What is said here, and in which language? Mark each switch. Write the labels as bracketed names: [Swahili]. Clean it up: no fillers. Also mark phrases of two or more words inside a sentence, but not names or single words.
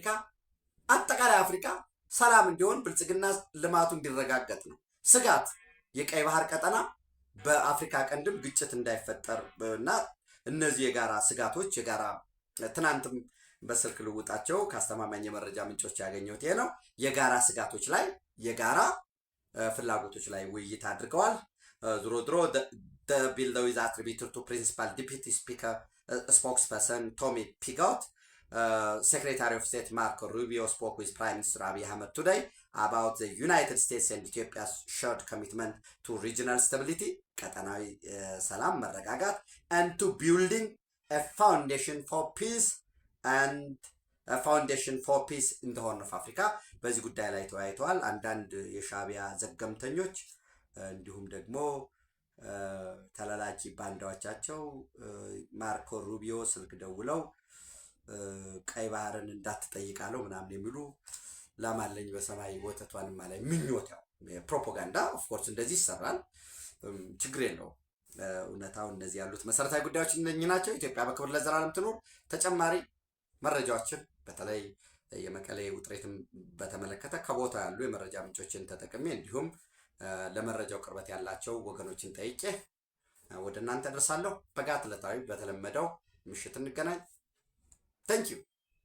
[Amharic] አጠቃላይ አፍሪካ ሰላም እንዲሆን ብልጽግና ልማቱ እንዲረጋገጥ ነው። ስጋት የቀይ ባህር ቀጠና በአፍሪካ ቀንድም ግጭት እንዳይፈጠር እና እነዚህ የጋራ ስጋቶች የጋራ ትናንትም በስልክ ልውጣቸው ከአስተማማኝ የመረጃ ምንጮች ያገኘሁት ይሄ ነው። የጋራ ስጋቶች ላይ የጋራ ፍላጎቶች ላይ ውይይት አድርገዋል። ድሮ [English] the bill though is attributed to principal deputy speaker spokesperson Tommy Pigot. Secretary of State Marco Rubio spoke with Prime Minister Abiy Ahmed today about the United States and Ethiopia's shared commitment to regional stability, [Amharic] ቀጠናዊ ሰላም መረጋጋት, [English] and to building a foundation for peace in the Horn of Africa. [Amharic] በዚህ ጉዳይ ላይ ተወያይተዋል። አንዳንድ የሻዕቢያ ዘገምተኞች እንዲሁም ደግሞ ተላላኪ ባንዳዎቻቸው ማርኮ ሩቢዮ ስልክ ደውለው ቀይ ባህርን እንዳትጠይቃለው ምናምን የሚሉ ላማለኝ በሰማይ ወተቷን ማለት ምኞት ያው [English] propaganda of course [Amharic] እንደዚህ ይሰራል። ችግር የለውም። እውነታው እነዚህ ያሉት መሰረታዊ ጉዳዮች እነኚህ ናቸው። ኢትዮጵያ በክብር ለዘላለም ትኑር። ተጨማሪ መረጃዎችን በተለይ የመቀሌ ውጥረትን በተመለከተ ከቦታ ያሉ የመረጃ ምንጮችን ተጠቅሜ እንዲሁም ለመረጃው ቅርበት ያላቸው ወገኖችን ጠይቄ ወደ እናንተ ደርሳለሁ። በጋት ዕለታዊ በተለመደው ምሽት እንገናኝ። [English] Thank you.